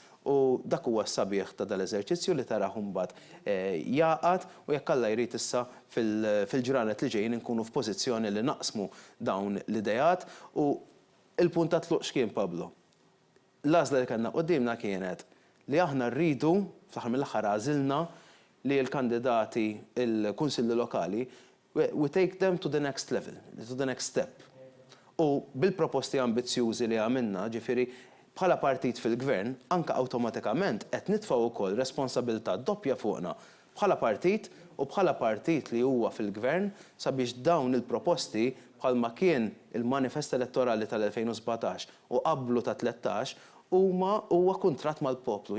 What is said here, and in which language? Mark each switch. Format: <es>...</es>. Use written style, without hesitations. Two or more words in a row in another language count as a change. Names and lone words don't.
<mt>U dak huwa s-sabiħ ta' dal-eżerċizzju li taraħ mbagħad jaqgħad u jekk Alla jrid issa fil-ġranet li ġejjin inkunu f'pożizzjoni li naqsmu dawn l-idejat u il-punt ta' tluq x'kien Pablo. L-għażla li kellna qudiemna kienet li aħna rridu fl-aħħar mill-aħħar għażilna li l-kandidati il-kunsilli lokali</mt> <en>we take them to the next level, to the next step.</en> <mt>U bil-proposti ambizzjużi li għamilna, ġifieri bħala partit fil-gvern, anke awtomatikament qed nitfgħu wkoll responsabilità doppja fuqna bħala partit u bħala partit li huwa fil-gvern sabiex dawn il-proposti bħalma kien il-manifest elettorali tal-2017 u qablu ta' 13 huwa kuntratt mal-poplu.</mt>